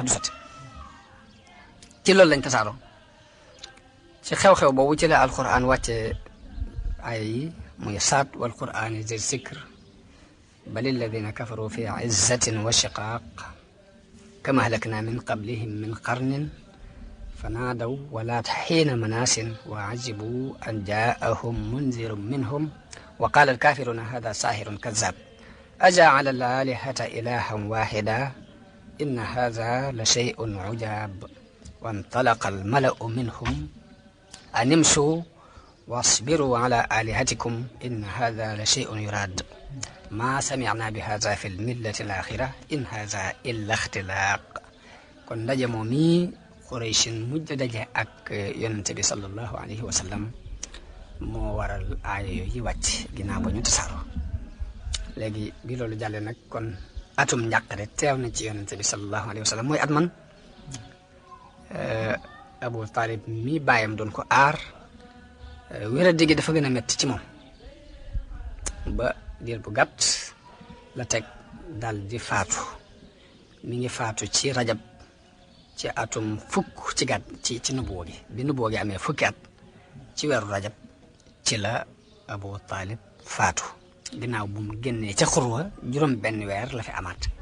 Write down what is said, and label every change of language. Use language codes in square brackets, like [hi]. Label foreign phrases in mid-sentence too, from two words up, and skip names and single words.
[wo] du sotti ci loolu lañ tasaaroo ci xew-xew boobu ci la alquran wàcce ay yi muy saat [ar] والقرآن ذي الذكر بل الذين كفروا في عزة وشقاق كم أهلكنا من قبلهم من قرن فنادوا ولا حين مناس وعجبوا أن جاءهم منذر منهم وقال الكافرون هذا ساحر كذاب أجعل الآلهة إلها واحدا إن هذا لشيء عجاب وانطلق الملأ منهم أن امشوا واصبروا على آلهتكم إن هذا لشيء يراد ما سمعنا بهذا في الملة الآخرة إن هذا إلا اختلاق كن نجمومي [wo] Qurayshin mujj daje ak yonent bi [ar] صلى الله عليه وسلم [wo] moo waral aaya yooyu wàcc ginnaaw ba ñu tasaaroo léegi bi loolu jàllee nag kon atum njàqare teew na ci yonent bi [ar] صلى الله عليه وسلم [wo] mooy at man Abu Talib mi bàyyam doon ko aar wéra digi dafa gën a metti ci moom ba diir bu gàtt la teg dal di faatu mi ngi faatu ci rajab ci atum fukk ci gàtt ci nubuwa gi bi nubuwa gi amee fukki at ci weeru rajab ci la Abu Talib faatu ginnaaw bu mu génnee ca xurwa juróom benn weer la fi amaat